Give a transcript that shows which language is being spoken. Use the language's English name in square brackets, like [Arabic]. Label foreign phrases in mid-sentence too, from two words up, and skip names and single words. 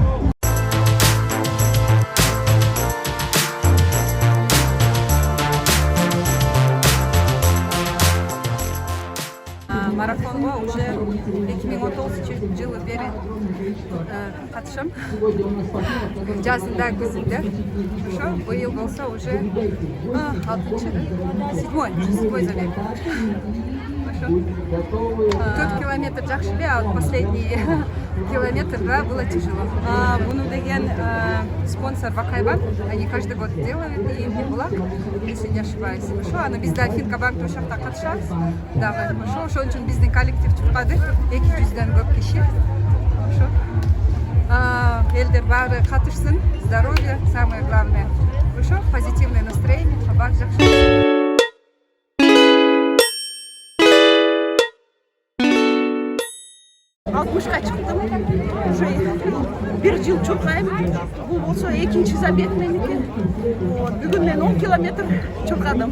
[Kyrgyz] Марафонго уже 2019 жылы бери катышам. Жазында, күзүндө. Ошо быйыл болсо уже 7-й забег. 4 километр жакшы эле, [Russian] а последний километрда было тяжело. [Kyrgyz] Буну деген [Russian] спонсор Вакайбанк, они каждый год делают, и Булак, если не ошибаюсь. [Kyrgyz] Ошо, аны биз да Финкабанк ошакта катышабыз дагы. Ошо, ошон үчүн биздин коллектив чуркады, 200дөн көп киши. Ошо. Элдер баары катышсын, [Russian] здоровье самое главное. Ошо, позитивное настроение, [Kyrgyz] баары жакшы. Алтымышка чыктым, уже бир жыл чуркайм. Бул болсо экинчи забег меники. Бүгүн мен 10 километр чуркадым.